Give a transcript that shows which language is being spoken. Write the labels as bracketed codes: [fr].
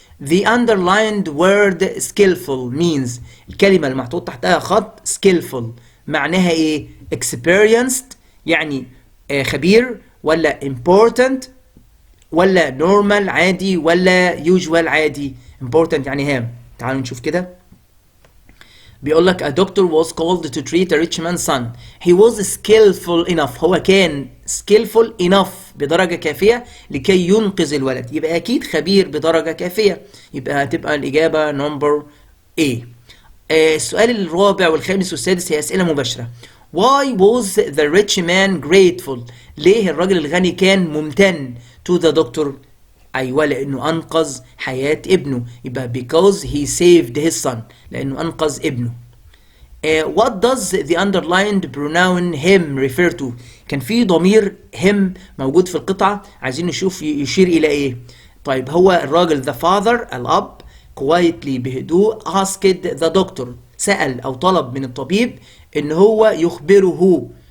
[en] The underlined word skillful means، [ar] الكلمة اللي محطوط تحتها خط skillful معناها ايه؟ experienced يعني خبير، ولا important، ولا normal عادي، ولا usual عادي. important يعني هام. تعالوا نشوف كده. بيقول لك [en] a doctor was called to treat a rich man's son. He was skillful enough. [ar] هو كان [en] skillful enough [ar] بدرجة كافية لكي ينقذ الولد. يبقى أكيد خبير بدرجة كافية. يبقى هتبقى الإجابة نمبر A. السؤال الرابع والخامس والسادس هي أسئلة مباشرة. [en] Why was the rich man grateful؟ [ar] ليه الراجل الغني كان ممتن [en] to the doctor؟ [ar] أيوة لأنه أنقذ حياة ابنه. [en] يبقى because he saved his son، [ar] لأنه أنقذ ابنه. [en] What does the underlined pronoun him refer to؟ [ar] كان في ضمير him موجود في القطعة، عايزين نشوف يشير إلى إيه. طيب هو الراجل the father الأب quietly بهدوء [en] asked the doctor [ar] سأل أو طلب من الطبيب إن هو يخبره.